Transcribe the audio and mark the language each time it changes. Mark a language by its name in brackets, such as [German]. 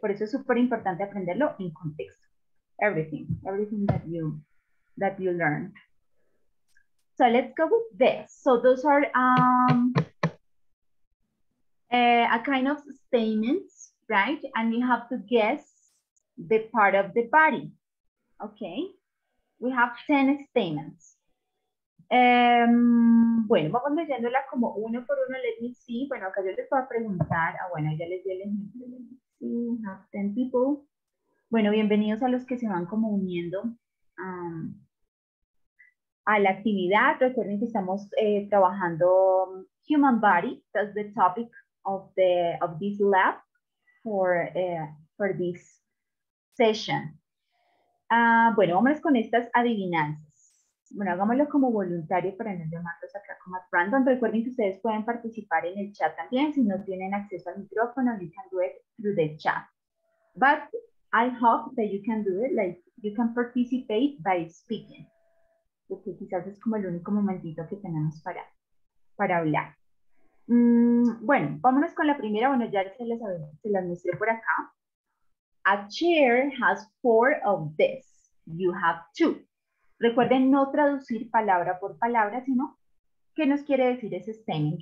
[Spanish] Por eso es súper importante aprenderlo en contexto. [English] Everything that you learn. So let's go with this. So those are a kind of statements, right? And you have to guess the part of the body. Okay, we have 10 statements. [Spanish] Bueno, vamos leyéndola como uno por uno. [English] Let me see. [Spanish] Bueno, acá yo les voy a preguntar. Bueno, ya les di el ejemplo. [English] Let me see. We have 10 people. [Spanish] Bueno, bienvenidos a los que se van como uniendo a la actividad. Recuerden que estamos trabajando human body. [English] That's the topic of this lab for this session. [Spanish] Bueno, vámonos con estas adivinanzas. Bueno, hagámoslo como voluntario para no llamarlos acá como [English] at random. [Spanish] Recuerden que ustedes pueden participar en el chat también. Si no tienen acceso al micrófono, [English] you can do it through the chat. But I hope that you can do it, like you can participate by speaking. [Spanish] Porque quizás es como el único momentito que tenemos para hablar. Bueno, vámonos con la primera. Bueno, ya se las mostré por acá. [English] A chair has 4 of this. You have 2. [Spanish] Recuerden no traducir palabra por palabra, sino ¿qué nos quiere decir ese statement?